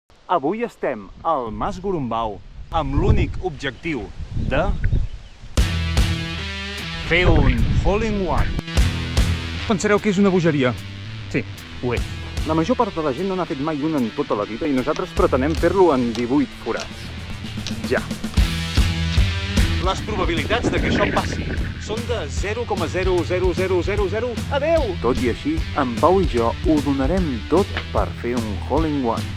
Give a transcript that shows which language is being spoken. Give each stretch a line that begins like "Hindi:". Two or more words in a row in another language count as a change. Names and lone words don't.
Catalan: Avui estem al Mas Gorumbau amb l'únic objectiu de fer un
English: hole-in-one.
Catalan: Pensareu que és una bogeria. Sí, ho és. La major part de la gent no n'ha fet mai un en tota la vida i nosaltres pretenem fer-lo en 18 forats. Ja. Les probabilitats de que això passi són de 0,00000 a 10. Tot i així, en Pau i jo ho donarem tot per fer un
English: hole-in-one.